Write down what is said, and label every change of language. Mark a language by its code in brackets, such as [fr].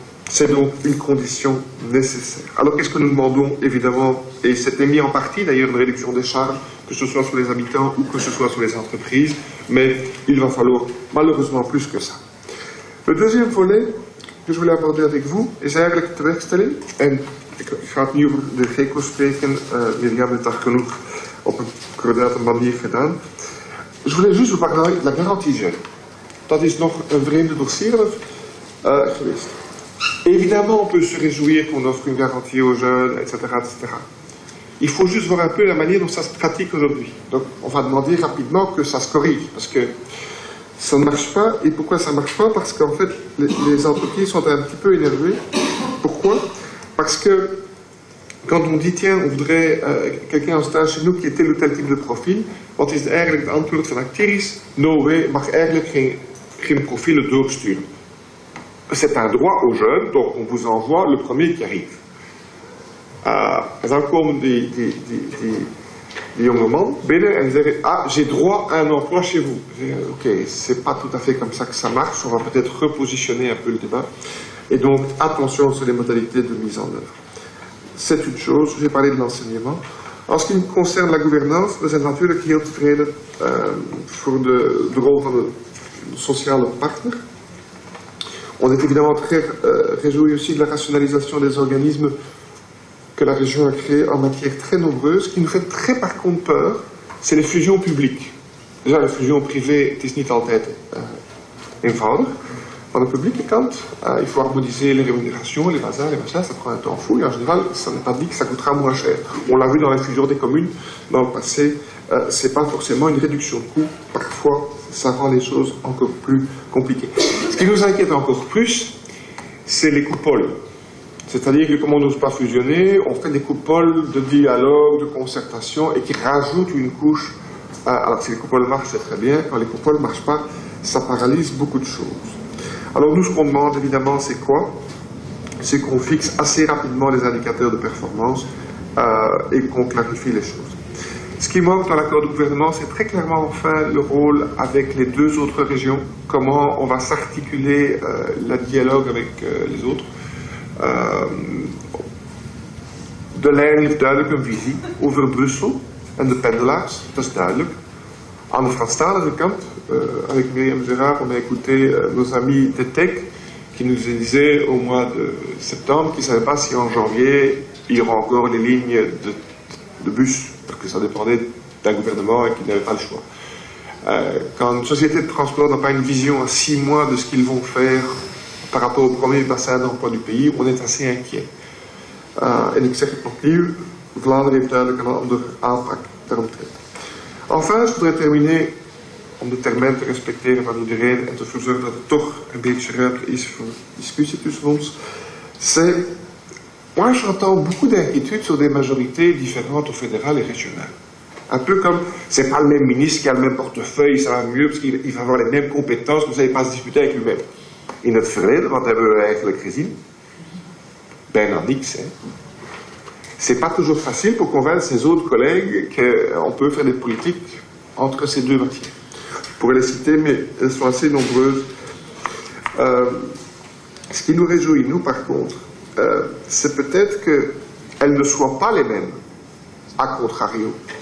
[fr] C'est donc une condition nécessaire. Alors qu'est-ce que nous demandons, évidemment, et c'était mis en partie d'ailleurs une réduction des charges, que ce soit sur les habitants ou que ce soit sur les entreprises, mais il va falloir malheureusement plus que ça. Le deuxième volet que je voulais aborder avec vous [nl] is eigenlijk de tewerkstelling. En ik ga het nu over de GECO spreken, Myriam heeft dat genoeg op een coördinate manier gedaan. [fr] Je voulais juste vous parler de la garantie jeune. [nl] dat is nog een vreemde dossier geweest. [fr] Évidemment, on peut se réjouir qu'on offre une garantie aux jeunes, etc., etc. Il faut juste voir un peu la manière dont ça se pratique aujourd'hui. Donc, on va demander rapidement que ça se corrige, parce que ça ne marche pas. Et pourquoi ça ne marche pas? Parce qu'en fait, les entreprises sont un petit peu énervées. Pourquoi? Parce que quand on dit, tiens, on voudrait quelqu'un en stage chez nous qui ait tel ou tel type de profil, [nl] wat is eigenlijk het antwoord van Actiris? [en] No way, [nl] mag eigenlijk geen profielen doorsturen. [fr] C'est un droit aux jeunes, donc on vous envoie le premier qui arrive. [nl] En dan komen die jonge man binnen en zeggen, ah, [fr] j'ai droit à un emploi chez vous. Ok, c'est pas tout à fait comme ça que ça marche, on va peut-être repositionner un peu le débat. Et donc, attention sur les modalités de mise en œuvre. C'est une chose, j'ai parlé de l'enseignement. En ce qui concerne la gouvernance, [nl] we zijn natuurlijk heel tevreden voor de rol van de sociale partner. [fr] On est évidemment très réjouis aussi de la rationalisation des organismes que la région a créés en matière très nombreuse. Ce qui nous fait très par contre peur, c'est les fusions publiques. Déjà, les fusions privées, [nl] het is niet altijd eenvoudig. Van de publieke kant, [fr] il faut harmoniser les rémunérations, les bazars, les machins, ça prend un temps fou et en général, ça n'est pas dit que ça coûtera moins cher. On l'a vu dans la fusion des communes, dans le passé, c'est pas forcément une réduction de coûts, parfois ça rend les choses encore plus compliquées. Ce qui nous inquiète encore plus, c'est les coupoles. C'est-à-dire que comme on n'ose pas fusionner, on fait des coupoles de dialogue, de concertation et qui rajoutent une couche. Alors si les coupoles marchent, c'est très bien, quand les coupoles ne marchent pas, ça paralyse beaucoup de choses. Alors nous, ce qu'on demande évidemment, c'est quoi? C'est qu'on fixe assez rapidement les indicateurs de performance et qu'on clarifie les choses. Ce qui manque dans l'accord de gouvernement, c'est très clairement enfin le rôle avec les deux autres régions, comment on va s'articuler le dialogue avec les autres. [nl] De lijn heeft duidelijk een visie over Brussel en de pendelaars, dat is duidelijk. Aan de Franstalige kant, [fr] avec Myriam Gérard, on a écouté nos amis de TEC qui nous disaient au mois de septembre qu'ils ne savaient pas si en janvier il y aura encore les lignes de bus, parce que ça dépendait d'un gouvernement et qu'ils n'avaient pas le choix. Quand une société de transport n'a pas une vision à 6 mois de ce qu'ils vont faire par rapport au premier bassin d'emploi du pays, on est assez inquiet. [nl] En ik zeg het opnieuw, Vlaanderen heeft duidelijk een andere aanpak daaromtrent. [fr] Enfin, je voudrais terminer, [nl] om de termijn te respecteren van iedereen en te zorgen dat er toch een beetje ruimte is voor discussie tussen ons. [fr] C'est, moi j'entends beaucoup d'inquiétudes sur des majorités différentes au fédéral et régional. Un peu comme, c'est pas le même ministre qui a le même portefeuille, ça va mieux parce qu'il va avoir les mêmes compétences, vous savez pas se disputer avec lui-même. [nl] In het verleden, wat hebben we eigenlijk gezien? Bijna niks, hè. [fr] C'est pas toujours facile pour convaincre ses autres collègues qu'on peut faire des politiques entre ces deux matières. Je pourrais les citer, mais elles sont assez nombreuses. Ce qui nous réjouit, nous, par contre, c'est peut-être qu'elles ne soient pas les mêmes, à contrario.